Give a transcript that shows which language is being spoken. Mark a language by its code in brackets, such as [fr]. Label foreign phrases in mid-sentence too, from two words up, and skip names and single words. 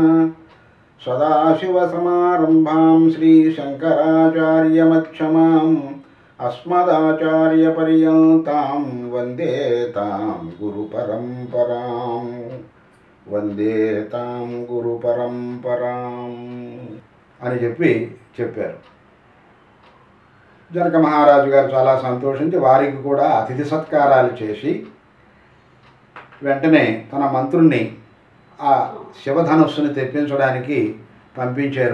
[sa] सदाशिवसमारम्भां श्रीशङ्कराचार्यमध्यमाम् अस्मदाचार्यपर्यन्तां वन्दे तां गुरुपरम्परां वन्दे तां गुरुपरम्पराम् [te] అని చెప్పారు. జనక మహారాజు గారు చాలా సంతోషించి వారికి కూడా అతిథి సత్కారాలు చేసి వెంటనే తన మంత్రుణ్ణి ఆ శివధనుస్సుని తెప్పించడానికి పంపించారు.